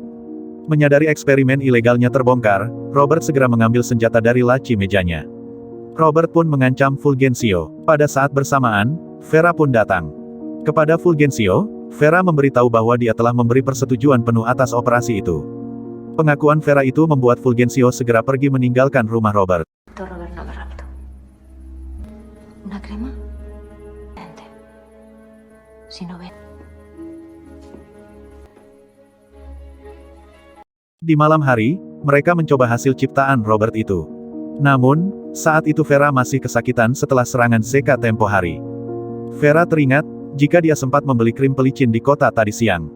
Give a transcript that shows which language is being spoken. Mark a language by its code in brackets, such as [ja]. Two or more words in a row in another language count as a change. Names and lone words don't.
[id] Menyadari eksperimen ilegalnya terbongkar, Robert segera mengambil senjata dari laci mejanya. Robert pun mengancam Fulgencio. Pada saat bersamaan, Vera pun datang. Kepada Fulgencio, Vera memberitahu bahwa dia telah memberi persetujuan penuh atas operasi itu. Pengakuan Vera itu membuat Fulgencio segera pergi meninggalkan rumah Robert. [es] Robert no me raptó. ¿Una crema? Vente. Si no ven. [id] Di malam hari, mereka mencoba hasil ciptaan Robert itu. Namun, saat itu Vera masih kesakitan setelah serangan Zeka tempo hari. Vera teringat, jika dia sempat membeli krim pelicin di kota tadi siang.